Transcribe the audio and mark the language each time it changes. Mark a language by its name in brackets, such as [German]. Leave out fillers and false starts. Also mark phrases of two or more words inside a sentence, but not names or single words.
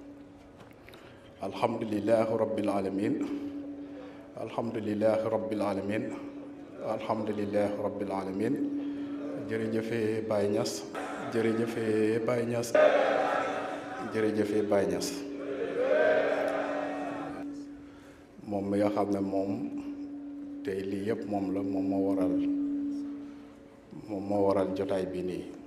[Arabic] الحمد لله رب العالمين الحمد لله رب العالمين الحمد لله رب العالمين [Wolof] jërëjëfe Baye Niass jërëjëfe Baye Niass [Arabic] jërëjëfe Baye Niass [Wolof] moom mi nga xam ne moom tey lii yëpp moom la moom moo waral jotaay bi nii